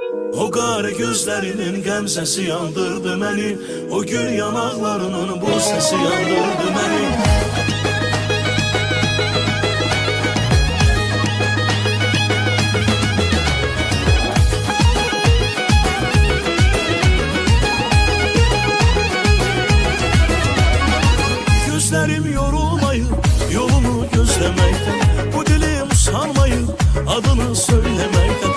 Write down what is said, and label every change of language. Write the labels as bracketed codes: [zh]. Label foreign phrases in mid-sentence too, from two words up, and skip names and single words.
[az] O qara gözlərinin qəmzəsi yandırdı məni, o gül yanaqlarının bu səsi yandırdı məni. [tr] Gözlerim yorulmayıp yolunu gözlemekten, bu dilim usanmayıp adını söylemekten.